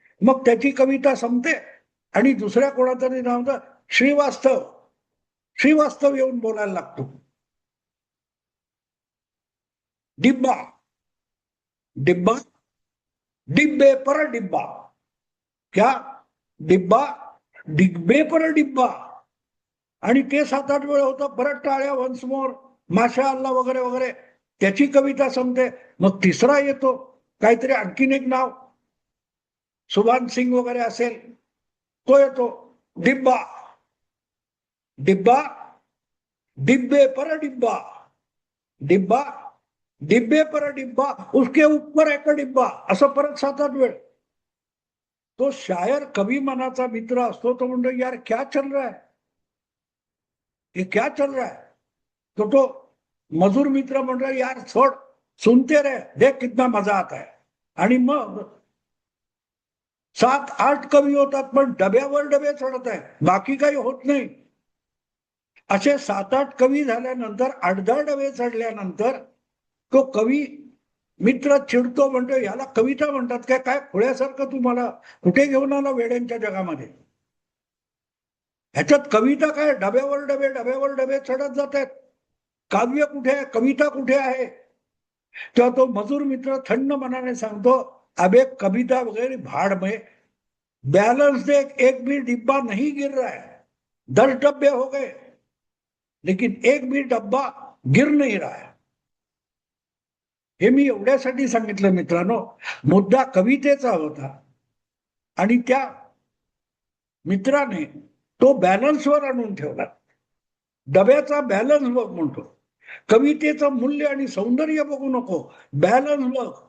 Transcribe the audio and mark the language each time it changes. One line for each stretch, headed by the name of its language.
Marathi: मग त्याची कविता संपते आणि दुसऱ्या कोणातरी नाव श्रीवास्तव. श्रीवास्तव येऊन बोलायला लागतो,
Hindi: डिब्बा डिब्बा डिब्बे पर डिब्बा. क्या? डिब्बा डिब्बे पर डिब्बा.
Marathi: आणि ते 7 8 वेळ होतं. परत टाळ्या, वन्स मोर, माशा अल्लाह वगैरे वगैरे. त्याची कविता संपते. मग तिसरा येतो, काहीतरी आणखीन एक नाव, सुभान सिंग वगैरे असेल, तो येतो,
Hindi: डिब्बा डिब्बा डिब्बे पर डिब्बा. डिब्बा डिब्बे पर डिब्बा, उसके ऊपर एक डिब्बा.
Marathi: असं परत 7 8 वेळ. तो शायर कवी मनाचा मित्र असतो, तो म्हणतो
Hindi: यार क्या चल रहा है,
Marathi: ये क्या चल रहा है. तो मजूर मित्र म्हणतो
Hindi: यार छोड़, सुनते रहे, देख कितना मजा आता है.
Marathi: आणि मग 7 8 कवी होतात, पण डब्यावर डबे चढत आहे, बाकी काही होत नाही. असे 7 8 कवी झाल्यानंतर 8 10 डबे चढल्यानंतर तो कवी मित्र चिडतो, म्हणतो याला कविता म्हणतात काय, काय खुळ्यासारखं तुम्हाला कुठे घेऊन आला वेड्यांच्या जगामध्ये. ह्याच्यात कविता काय, डब्यावर डबे चढत जात आहेत. काव्य कुठे आहे, कविता कुठे आहे. तेव्हा तो मजूर मित्र थंड मनाने सांगतो,
Hindi: अबे कविता वगैरे भाड़ में, बैलेंस देख, एक भी डिब्बा नहीं गिर रहा है. 10 डब्बे हो गए लेकिन एक भी डब्बा गिर नहीं रहा है.
Marathi: हे मी एवढ्यासाठी सांगितलं मित्रांनो, मुद्दा कवितेचा होता आणि त्या मित्राने तो बॅलन्सवर आणून ठेवला. डब्याचा बॅलन्स बघ म्हणतो, कवितेचं मूल्य आणि सौंदर्य बघू नको, बॅलन्स बघ.